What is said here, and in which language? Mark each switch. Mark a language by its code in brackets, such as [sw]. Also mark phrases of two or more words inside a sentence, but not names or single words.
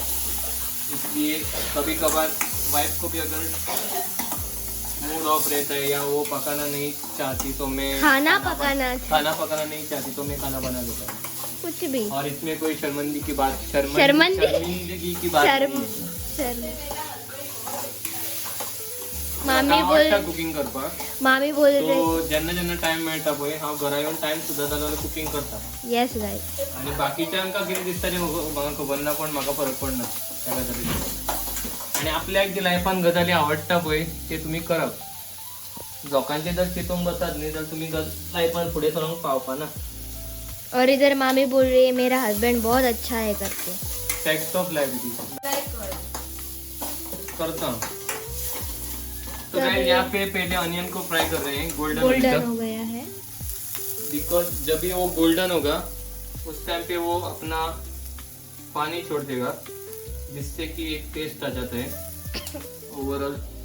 [hi] इसलिए कभी कभार वाइफ को भी अगर [en] mood off [hi] रहता है या वो पकाना नहीं चाहती तो मैं खाना पकाना नहीं चाहती तो मैं खाना बना देता हूँ, कुछ भी। और इसमें कोई शर्मिंदगी की बात शर्मिंदगी की बात नहीं है। मामी बोल रहे [kok] तो ज्यांना टाइम मेळटा पळय हांव घरा येवन टाइम सुद्धा जाल्यार कुकिंग करता। [en] yes guys. [kok] आणि बाकीच्यांका कितें दिसता तें म्हाका खबर ना, पण म्हाका फरक पडना त्या गजालीचो। आणि आपल्याक जे लायफान गजाली आवडटा पळय ते तुम्ही करप। लोकांचे जर चिंतून बसत न्ही तर तुम्ही लायफान फुडें सरूंक पावपा ना। [hi] और इधर मामी बोल रही है मेरा हस्बैंड बहुत अच्छा है करके। [en] fact of life करता। [hi] तो गाइस यहाँ पे पहले अनियन को फ्राई कर रहे हैं गोल्डन हो गया है, बिकॉज जब भी वो गोल्डन होगा उस टाइम पे वो अपना पानी छोड़ देगा, जिससे कि एक टेस्ट आ जाता है ओवरऑल।